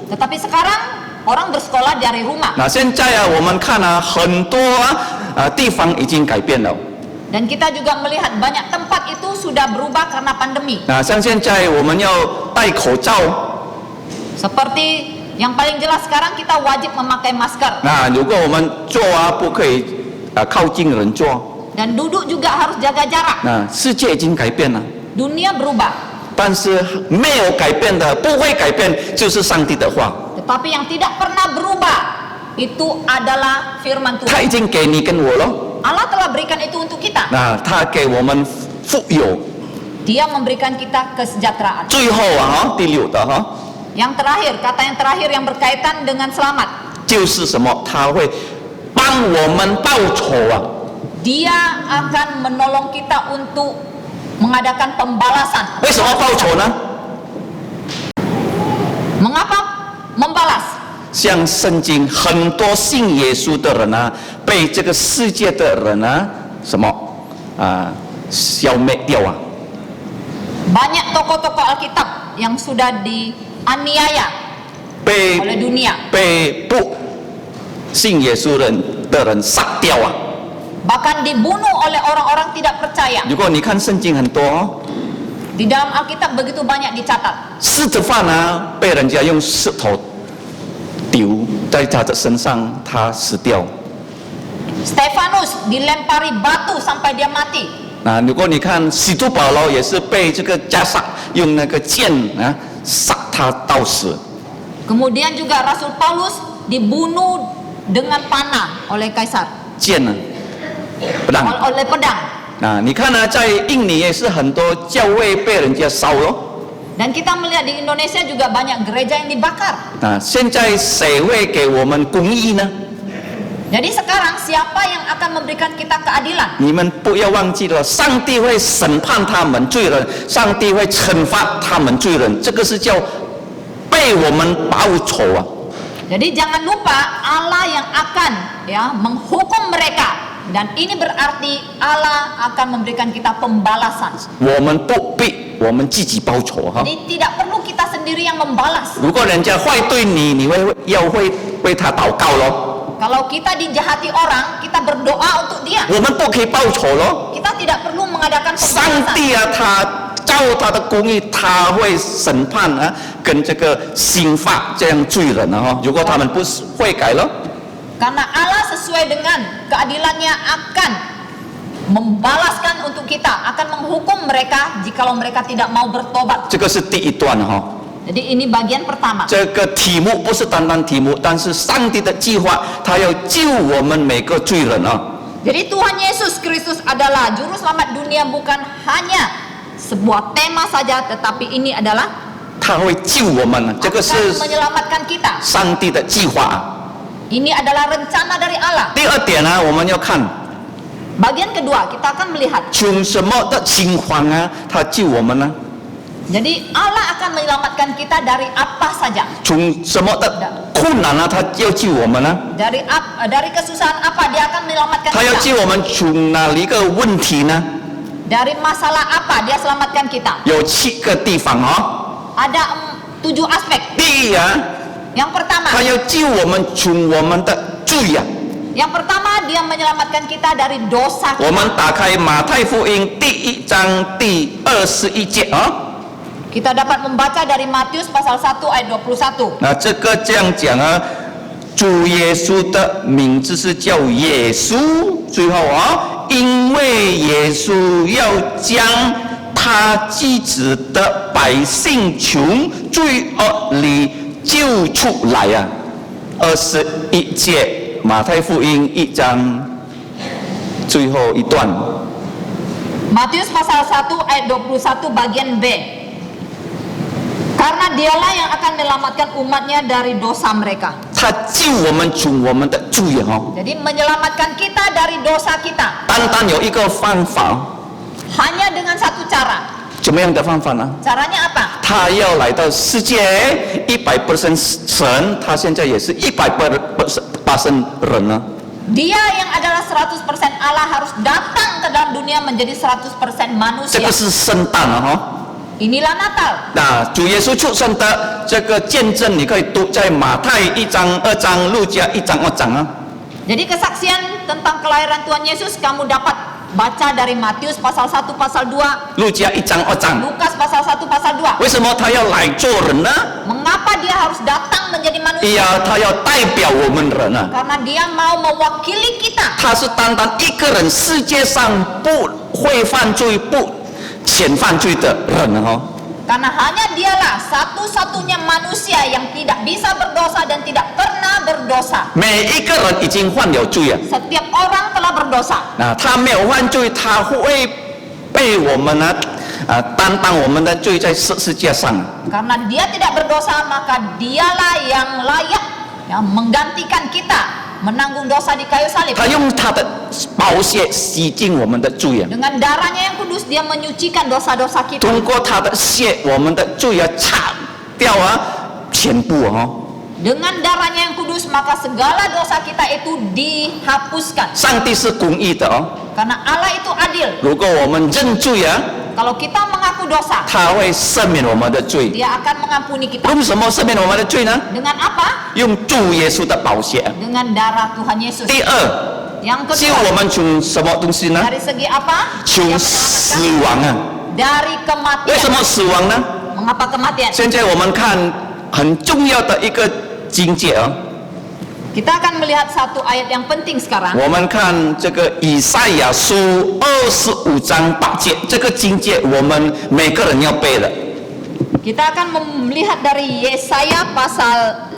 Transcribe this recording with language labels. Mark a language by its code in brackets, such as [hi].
[id] Tetapi sekarang orang bersekolah dari rumah. [zh] 那现在我们看很多地方已经改变了。 [id] Dan kita juga melihat banyak tempat itu sudah berubah karena pandemi. [zh] 那像现在我们要戴口罩， [id] Seperti yang paling jelas sekarang kita wajib memakai masker. [zh] 那如果我们坐不可以靠近人坐。 [id] Dan duduk juga harus jaga jarak. [zh] 那世界已经改变了， [id] Dunia berubah. [zh] 但是没有改变的，不会改变，就是上帝的话。 [id] Tetapi yang tidak pernah berubah itu adalah firman [zh] 他已经给你跟我了， [id] Allah telah berikan itu untuk kita. [zh] 那他给我们富有。 [id] Dia memberikan kita kesejahteraan. [zh] 最后第六的 [id] Yang terakhir, kata yang terakhir yang berkaitan dengan selamat. [zh] 就是什么？他会帮我们报仇啊！ [id] Dia akan menolong kita untuk mengadakan pembalasan. [zh] 为什么报仇呢？ [id] Mengapa membalas? [zh] 像圣经很多信耶稣的人被这个世界的人什么消灭掉啊！ [id] Banyak tokoh-tokoh Alkitab yang sudah dianiaya [zh] 被 [id] oleh dunia. [zh] 被不信耶稣的人杀掉啊！ [id] Bahkan dibunuh oleh orang-orang tidak percaya. [zh] 如果你看圣经很多 [id] Di dalam Alkitab begitu banyak dicatat. [zh] 狮子犯被人家用石头丢在他的身上，他死掉。 [id] Stefanus dilempari batu sampai dia mati. [zh] 如果你看使徒保罗也是被这个加萨用那个剑杀他到死。 [id] Kemudian juga Rasul Paulus dibunuh dengan panah oleh kaisar. [zh] 剑不让。 [id] Oleh pedang. [zh] 你看在印尼也是很多教会被人家烧了。 [id] Dan kita melihat di Indonesia juga banyak gereja yang dibakar. [zh] 现在谁会给我们公义呢？ [id] Jadi sekarang siapa yang akan memberikan kita keadilan? [zh] 你们不要忘记了，上帝会审判他们罪人，上帝会惩罚他们罪人，这个是叫被我们报仇啊。 [id] Jadi jangan lupa Allah yang akan menghukum mereka. Dan ini berarti Allah akan memberikan kita pembalasan. [zh] 我们不必我们自己报仇哈。 [id] Jadi tidak perlu kita sendiri yang membalas. [zh] 如果人家坏对你，你会为他祷告咯。 [id] Kalau kita dijahati orang, kita berdoa untuk dia. [zh] 我们不可以报仇咯。 [id] Kita tidak perlu mengadakan [zh] 上 [id] pembalasan. [zh] 帝他照他的公义，他会审判啊，跟这个刑罚这样罪人啊哈。如果他们不悔改了， [id] Karena Allah sesuai dengan keadilannya akan membalaskan untuk kita, akan menghukum mereka jikalau mereka tidak mau bertobat. [zh] 这个是第一段哈。 [id] Jadi ini bagian pertama. [zh] 这个题目不是单单题目，但是上帝的计划，他要救我们每个罪人啊。 [id] Jadi Tuhan Yesus Kristus adalah juru selamat dunia, bukan hanya sebuah tema saja, tetapi ini adalah [zh] 他会救我们，这个 [id] akan [zh] 是 [id] menyelamatkan kita. [zh] 上帝的计划。 [id] Ini adalah rencana dari Allah. [zh] 第二点呢，我们要看 [id] Bagian kedua, kita akan melihat. [zh] 从什么的情况啊，他救我们呢？ [id] Jadi Allah akan menyelamatkan kita dari apa saja. [zh] 从什么的困难啊，他要救我们呢？ [id] Dari kesusahan apa dia akan menyelamatkan [zh] 他要 [id] kita. [zh] 救我们从哪一个问题呢？ [id] Dari masalah apa dia selamatkan kita. [zh] 有7个地方啊。 [id] Ada 7 aspek. [zh] 第一啊， [id] Yang pertama, [zh] 他要救我们从我们的罪啊。 [id] yang pertama dia menyelamatkan kita dari dosa [zh] 我 [id] kita. [zh] 们打开马太福音第1章第21节啊。 [id] Kita dapat membaca dari Matius pasal 1 ayat 21. [zh] 那这个这样讲啊，主耶稣的名字是叫耶稣，最后啊，因为耶稣要将他自己的百姓从罪恶里救出来啊。 21节，马太福音1章最后一段。 [id] Matius pasal 1 ayat 21 bagian B. Karena dialah yang akan menyelamatkan umatnya dari dosa mereka. [zh] 他救我们从我们的罪哦， [id] Jadi menyelamatkan kita dari dosa kita [zh] 单单有一个方法， [id] hanya dengan satu cara. [zh] 怎么样的方法呢？ [id] Caranya apa? [zh] 他要来到世界100%神，他现在也是100%人呢。 [id] Dia yang adalah 100% Allah harus datang ke dalam dunia menjadi 100% [zh] 这 [id] manusia. [zh] 个是圣诞了哈。 [id] Inilah Natal. [zh] 那主耶稣出生的这个见证，你可以读在马太1章、2章、路加1章、2章啊。 [id] Jadi kesaksian tentang kelahiran Tuhan Yesus kamu dapat baca dari Matius pasal 1 pasal 2, [zh] 路加1章、2章。 [id] Lukas pasal 1 pasal 2. [zh] 为什么他要来做人呢？ [id] Mengapa dia harus datang menjadi manusia? [zh] 他要代表我们人啊。 [id] Karena dia mau mewakili kita. [zh] 他是单单一个人，世界上不会犯罪、不前犯罪的人哦。 [id] Karena hanya dialah satu-satunya manusia yang tidak bisa berdosa dan tidak pernah berdosa. [zh] 每一个人已经犯了罪啊。 [id] Setiap orang telah berdosa. [zh] 那他没有犯罪，他会被我们呢担当我们的罪在十字架上。 [id] Karena dia tidak berdosa, maka dialah yang layak yang menggantikan kita menanggung dosa di kayu salib. [zh] 他用他的宝血洗净我们的罪啊。 [id] Dengan darahnya yang kudus dia menyucikan dosa-dosa kita. [zh] 通过他的血，我们的罪擦掉啊，全部哦。 [id] Dengan darahnya yang kudus maka segala dosa kita itu dihapuskan. [zh] 上帝是公义的哦。 [id] Karena Allah itu adil. [zh] 如果我们认罪啊， [id] Kalau kita mengaku dosa, [zh] 他会赦免我们的罪。 [id] dia akan mengampuni kita. [zh] 用什么赦免我们的罪呢？ [id] Dengan apa? [zh] 用主耶稣的宝血。 [id] Dengan darah Tuhan Yesus. [zh] 第二， [id] Yang [zh] 救我 [id] kedua, [zh] 们从什么东西呢？ [id] dari segi apa? [zh] 从 [id] Dia [zh] 死 [id] menyelamatkan [zh] 亡啊。 [id] dari [zh] 为什 [id] kematian. [zh] 么死亡呢？ [id] Mengapa kematian? [zh] 现在我们看很重要的一个经节啊， [id] Kita akan melihat satu ayat yang penting sekarang. [zh] 我们看这个以赛亚书25章8节，这个经节我们每个人要背的。 [id] Kita akan melihat dari Yesaya pasal